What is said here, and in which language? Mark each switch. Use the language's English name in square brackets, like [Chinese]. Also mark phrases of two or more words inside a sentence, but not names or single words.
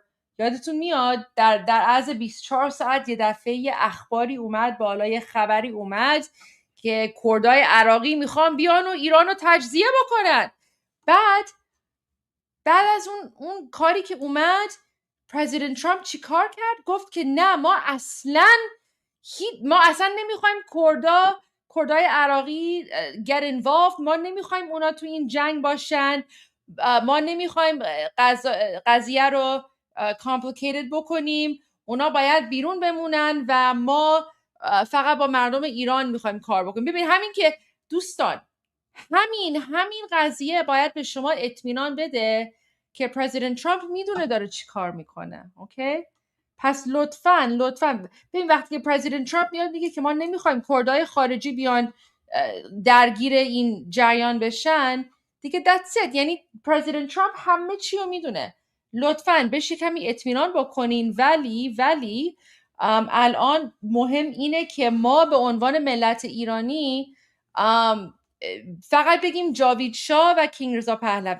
[Persian] یادتون میاد در عرض 24 ساعت یه دفعه یه اخباری اومد بالا، یه خبری اومد که کردای عراقی میخوان بیان و ایرانو تجزیه بکنن. بعد از اون کاری که اومد، پرزیدنت ترامپ چی کار کرد؟ گفت که نه، ما اصلا نمیخوایم کردای عراقی [English] get involved، [Persian] ما نمیخوایم اونا تو این جنگ باشن، ما نمیخوایم قضیه رو complicated بکنیم، اونا باید بیرون بمونن و ما فقط با مردم ایران میخوایم کار بکنیم. ببین همین که دوستان، همین قضیه باید به شما اطمینان بده که پرزیدنت ترامپ میدونه داره چی کار میکنه. اوکی؟ پس لطفاً ببین وقتی که پرزیدنت ترامپ میاد میگه که ما نمیخوایم کردای خارجی بیان درگیر این جریان بشن، دیگه [English] that's it. [Persian] یعنی پرزیدنت ترامپ همه چی رو میدونه. لطفاً بهش کمی اطمینان بکنین. ولی الان مهم اینه که ما به عنوان ملت ایرانی فقط بگیم جاوید شاه و کینگ رضا پهلوی.